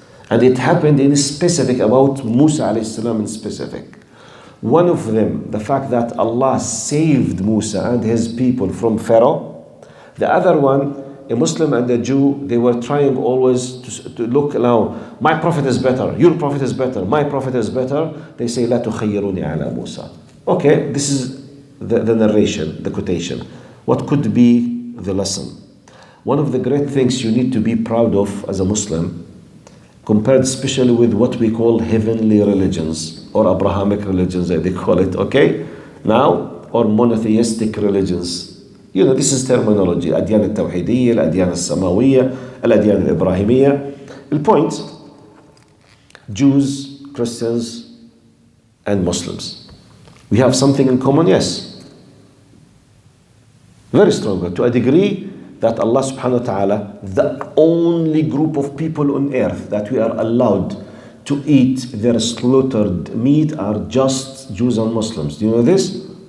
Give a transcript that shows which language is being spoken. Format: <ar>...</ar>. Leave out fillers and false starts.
<en>And it happened in specific about Musa alayhi salam in specific. One of them, the fact that Allah saved Musa and his people from Pharaoh. The other one, a Muslim and a Jew, they were trying always to look now, my prophet is better, your prophet is better, my prophet is better. They say,</en> <ar>لا تخيروني على موسى.</ar> <en>Okay, this is the narration, the quotation. What could be the lesson? One of the great things you need to be proud of as a Muslim, compared especially with what we call heavenly religions, or Abrahamic religions, as they call it, okay? Now, or monotheistic religions. You know, this is terminology.</en> <ar>الأديان التوحيدية, الأديان السماوية, الأديان الإبراهيمية.</ar> <en>The point, Jews, Christians, and Muslims. We have something in common, yes. Very strong, to a degree that Allah subhanahu wa ta'ala, the only group of people on earth that we are allowed to eat their slaughtered meat are just Jews and Muslims. Do you know this?</en>